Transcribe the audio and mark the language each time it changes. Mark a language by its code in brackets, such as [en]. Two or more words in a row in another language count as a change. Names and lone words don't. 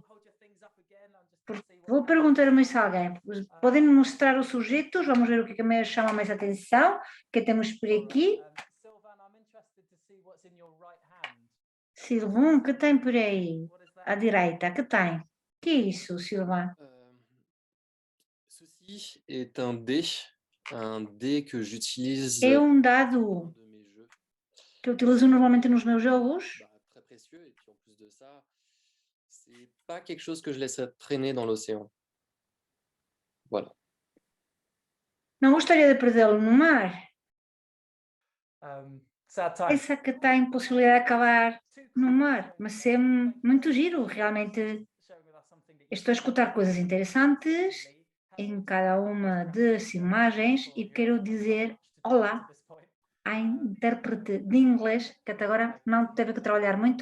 [pt] Vou perguntar mais a alguém. Podem me mostrar os sujetos? Vamos ver o que me chama mais atenção. O que temos por aqui? Silvan, o que tem por aí? À direita, que tem? Que é isso, Silvan? [fr] Ceci est un dé que j'utilise [pt] É um dado que eu utilizo normalmente nos meus jogos. [fr] très précieux et puis en plus de ça, c'est pas quelque chose que je laisserais traîner dans l'océan. Voilà. [pt] Não gostaria de perdê-lo no mar. [en] Sad time. [pt] Essa que tem possibilidade de acabar no mar, mas é muito giro, realmente. Estou a escutar coisas interessantes em cada uma das imagens e quero dizer olá à intérprete de inglês, que até agora não teve que trabalhar muito.